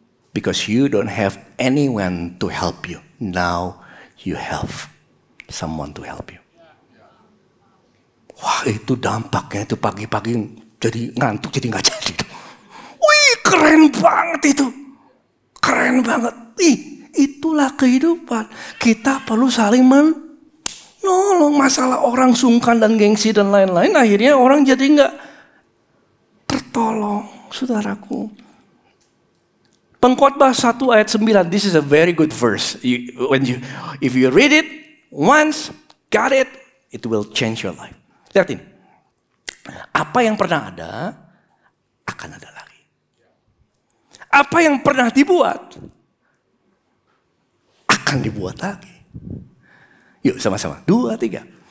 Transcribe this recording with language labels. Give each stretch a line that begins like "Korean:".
English: Because you don't have anyone to help you. Now you have someone to help you.
Indonesian: Wah, itu dampaknya itu pagi-pagi jadi ngantuk jadi nggak jadi. Wih, keren banget itu. Keren banget. Itulah kehidupan. Kita perlu saling menolong. Masalah orang sungkan dan gengsi dan lain-lain. Akhirnya orang jadi nggak tertolong. Saudaraku. Pengkhotbah 1 ayat 9.
English: This is a very good verse. If you read it once, got it, it will change your life.
Indonesian: Lihat ini. Apa yang pernah ada, akan ada lagi. Apa yang pernah dibuat, akan dibuat lagi. Yuk sama-sama. 2, 3.